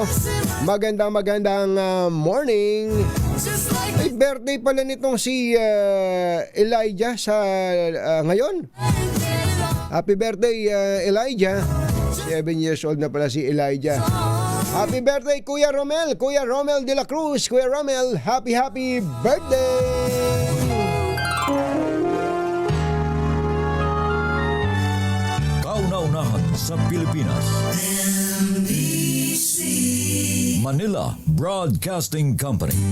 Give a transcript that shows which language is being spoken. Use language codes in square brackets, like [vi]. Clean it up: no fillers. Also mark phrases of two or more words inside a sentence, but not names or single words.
[tl] Magandang morning. Ay, birthday pala nitong si Elijah sa ngayon. [en] Happy birthday, Elijah. [tl] 7 [en] years old [tl] na pala si Elijah. [en] Happy birthday, Kuya Romel de la Cruz. Kuya Romel, happy birthday! [tl] Kauna-unahan sa Pilipinas. Manila Broadcasting Company.